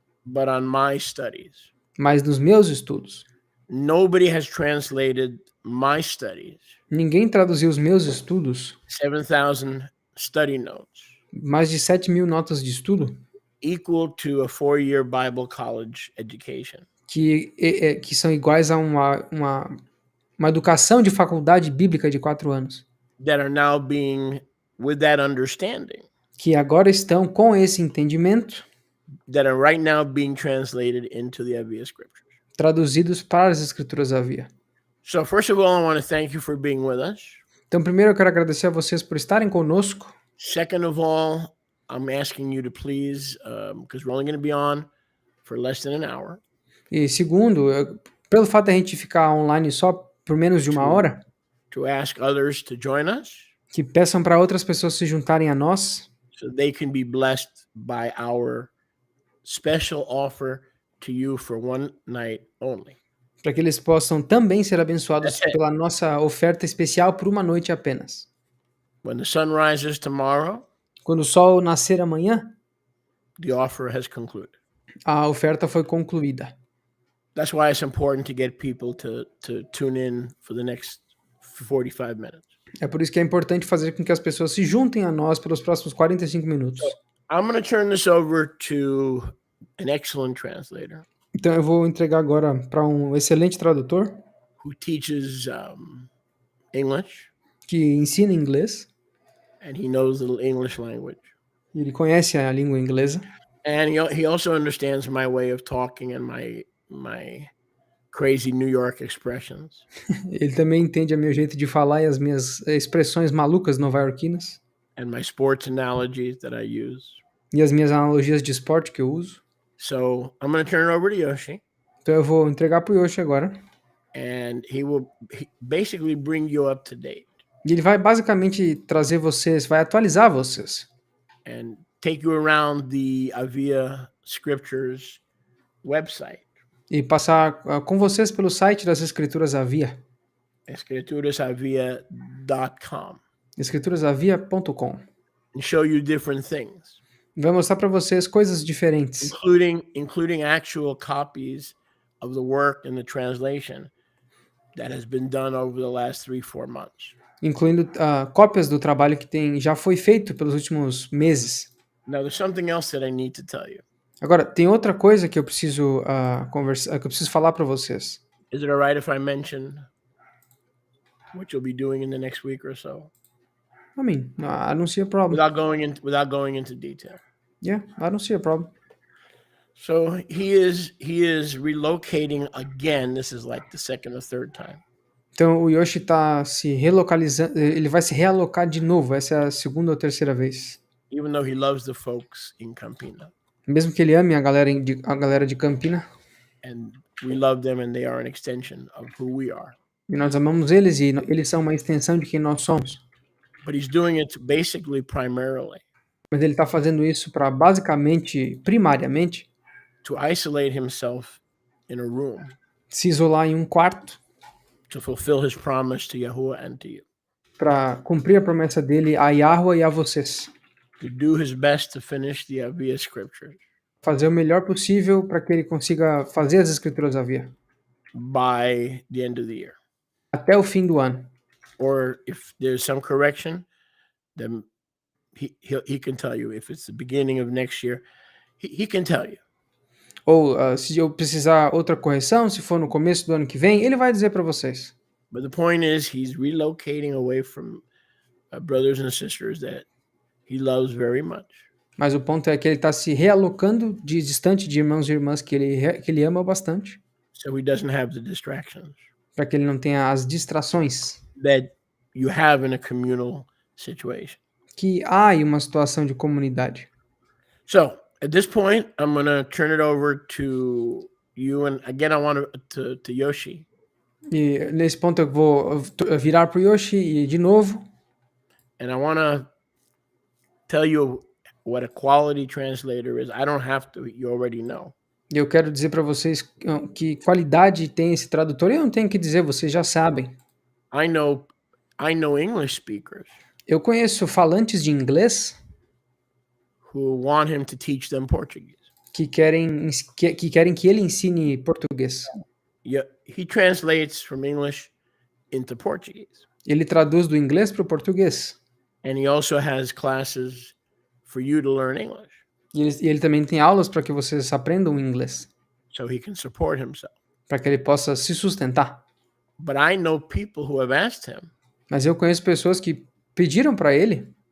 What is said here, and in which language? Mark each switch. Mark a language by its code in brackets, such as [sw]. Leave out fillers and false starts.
[en] But on my studies. [pt] Mas nos meus estudos. [en] Nobody has translated my studies, [pt] Ninguém traduziu os meus estudos, [en] 7,000 study notes, [pt] mais de 7.000 notas de estudo, [en] equal to a 4-year Bible college education, [pt] que são iguais a uma educação de faculdade bíblica de 4 anos, [en] that are now being, with that understanding, [pt] que agora estão com esse entendimento [en] that are right now being translated into the Aviyah Scriptures. [pt] traduzidos para as Escrituras Aviyah. [en] So first of all, I want to thank you for being with us. [pt] Então, primeiro eu quero agradecer a vocês por estarem conosco. [en] Second of all, I'm asking you to please, because we're only going to be on for less than an hour, [pt] E segundo, pelo fato de a gente ficar online só por menos de uma hora, [en] to ask others to join us [pt] que peçam para outras pessoas se juntarem a nós, [en] so they can be blessed by our special offer to you for one night only. [pt] para que eles possam também ser abençoados [en] That's it. [pt] pela nossa oferta especial por uma noite apenas. [en] When the sun rises tomorrow, [pt] Quando o sol nascer amanhã, [en] the offer has concluded. [pt] a oferta foi concluída. [en] That's why it's important to get people to tune in for the next 45 minutes. [pt] É por isso que é importante fazer com que as pessoas se juntem a nós pelos próximos 45 minutos. [en] I'm going to turn this over to an excellent translator [pt] Então eu vou entregar agora para um excelente tradutor [en] who teaches English, [pt] que ensina inglês, [en] and he knows the English language. [pt] ele conhece a língua inglesa, [en] And he also understands my way of talking and my crazy New York expressions. [pt] ele também entende o meu jeito de falar e as minhas expressões malucas nova-iorquinas [en] And my sports analogies that I use. [pt] e as minhas analogias de esporte que eu uso. [en] So I'm going to turn it over to Yoshi, [pt] Então eu vou entregar para o Yoshi agora. [en] and he will basically bring you up to date [pt] E ele vai basicamente trazer vocês, vai atualizar vocês. [en] and take you around the Aviyah Scriptures website, [pt] E passar com vocês pelo site das Escrituras Aviyah, escriturasaviyah.com, escriturasaviyah.com. [en] and show you different things, [pt] Vai mostrar para vocês coisas diferentes, [en] including actual copies of the work and the translation that has been done over the last 3-4 months. [pt] incluindo cópias do trabalho que já foi feito pelos últimos meses. [en] Now, there's something else that I need to tell you. [pt] Agora, tem outra coisa que eu preciso conversar, que eu preciso falar para vocês. [en] Is it all right if I mention what you'll be doing in the next week or so, I mean, I don't see a problem. without going into detail? Yeah, I don't see a problem. So he is relocating again. This is like the second or third time. [pt] Então o Yoshi está se relocalizando, ele vai se realocar de novo, essa é a segunda ou terceira vez. [en] Even though he loves the folks in Campina, [pt] Mesmo que ele ame a galera de Campina, [en] and we love them, and they are an extension of who we are. [pt] e nós amamos eles e eles são uma extensão de quem nós somos. [en] But he's doing it basically primarily [pt] Mas ele está fazendo isso para basicamente, primariamente, [en] to isolate himself in a room [pt] se isolar em um quarto [en] to fulfill his promise to Yahuwah and to you, [pt] para cumprir a promessa dele a Yahweh e a vocês. [en] to do his best to finish the Aviyah Scriptures [pt] Fazer o melhor possível para que ele consiga fazer as Escrituras Aviyah [en] by the end of the year. [pt] até o fim do ano. [en] Or if there's some correction, then he can tell you. If it's the beginning of next year, he can tell you. [pt] Ou se eu precisar outra correção, se for no começo do ano que vem, ele vai dizer para vocês. [en] But the point is, he's relocating away from brothers and sisters that he loves very much. [pt] Mas o ponto é que ele está se realocando distante de irmãos e irmãs que ele ama bastante, [en] So he doesn't have the distractions [pt] para que ele não tenha as distrações [en] that you have in a communal situation. [pt] que há em uma situação de comunidade. [en] So at this point, I'm going to turn it over to you. And again, I want to Yoshi. [pt] E nesse ponto eu vou virar para o Yoshi e de novo, [en] And I want to tell you what a quality translator is. I don't have to. You already know. [pt] eu quero dizer para vocês que qualidade tem esse tradutor. Eu não tenho que dizer, vocês já sabem. [en] I know English speakers [pt] Eu conheço falantes de inglês [en] who want him to teach them Portuguese. [pt] que querem que ele ensine português. [en] he translates from English into Portuguese. [pt] Ele traduz do inglês para o português. [en] And he also has classes for you to learn English. [pt] E ele também tem aulas para que vocês aprendam inglês, [en] So he can support himself. [pt] para que ele possa se sustentar. [en] But I know people who have asked him [pt] Mas eu conheço pessoas que pediram para ele